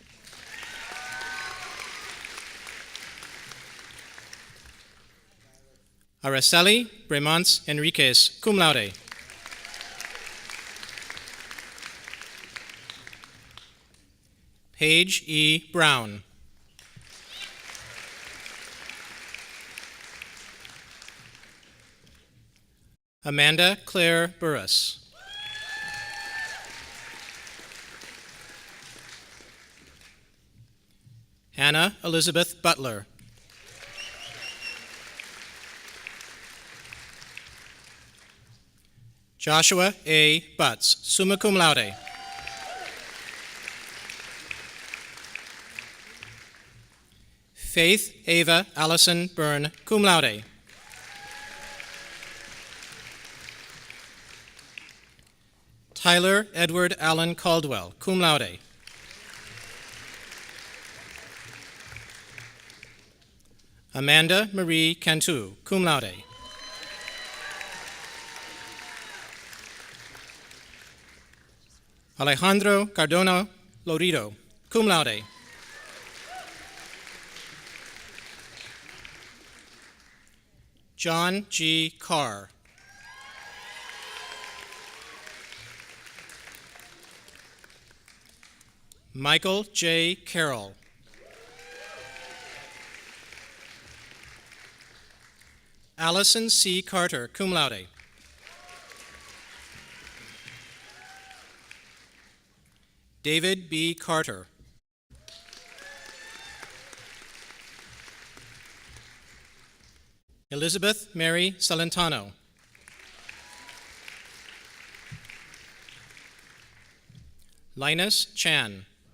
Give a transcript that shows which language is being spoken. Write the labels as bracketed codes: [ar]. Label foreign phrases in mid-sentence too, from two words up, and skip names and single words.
[en] Araceli Bremans Enriquez, [la] cum laude. [en] Paige E. Brown. Amanda Claire Burris. Anna Elizabeth Butler. Joshua A. Butts, [la] summa cum laude. [en] Faith Ava Allison Byrne, [la] cum laude. [en] Tyler Edward Allen Caldwell, [la] cum laude. [en] Amanda Marie Cantu, [la] cum laude. [en] Alejandro Cardona Lorido, cum laude. John G. Carr. Michael J. Carroll. Allison C. Carter, [la] cum laude. [en] David B. Carter. Elizabeth Mary Salentano. Linus Chan.